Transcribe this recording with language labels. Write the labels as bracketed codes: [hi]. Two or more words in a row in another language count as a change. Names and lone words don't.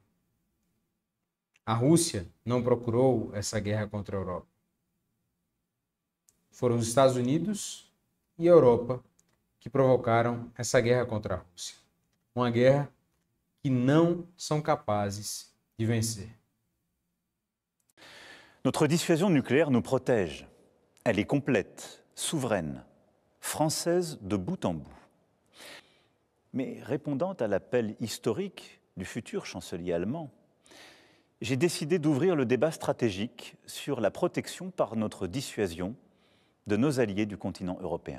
[pt] A Rússia não procurou essa guerra contra a Europa. Foram os Estados Unidos e a Europa que provocaram essa guerra contra a Rússia. Uma guerra que não são capazes de vencer. [fr] Notre dissuasion nucléaire nous protège. Elle est complète, souveraine, française de bout en bout. Mais répondant à l'appel historique du futur chancelier allemand, j'ai décidé d'ouvrir le débat stratégique sur la protection par notre dissuasion de nos alliés du continent européen.